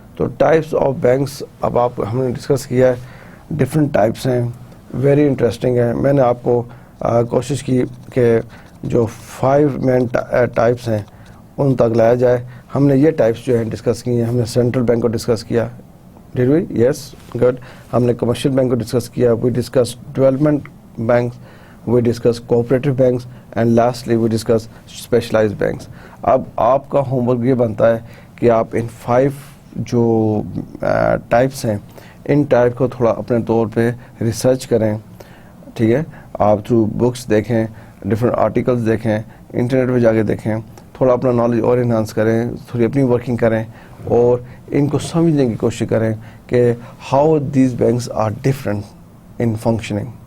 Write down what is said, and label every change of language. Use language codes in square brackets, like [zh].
[ur] تو types of banks اب ہم نے ڈسکس کیا ہے, ڈفرینٹ ٹائپس ہیں, ویری انٹرسٹنگ ہے. میں نے آپ کو کوشش کی کہ جو 5 مین ٹائپس ہیں ان تک لایا جائے. ہم نے یہ ٹائپس جو ہیں ڈسکس کی ہیں. ہم نے سینٹرل بینک کو ڈسکس کیا. [en] Did we? Yes, good. [ur] ہم نے کمرشل بینک کو ڈسکس کیا. [en] We discussed development banks, we discussed cooperative banks, and lastly we discussed specialized banks. [ur] اب آپ کا ہوم ورک یہ بنتا ہے کہ آپ ان 5 جو ٹائپس ہیں ان ٹائپ کو تھوڑا اپنے طور پہ ریسرچ کریں. ٹھیک ہے, آپ تھرو بکس دیکھیں, ڈفرینٹ آرٹیکلس دیکھیں, انٹرنیٹ پہ جا کے دیکھیں, تھوڑا اپنا نالج اور انہانس کریں, تھوڑی اپنی ورکنگ کریں اور ان کو سمجھنے کی کوشش کریں کہ [en] How these banks are different in functioning.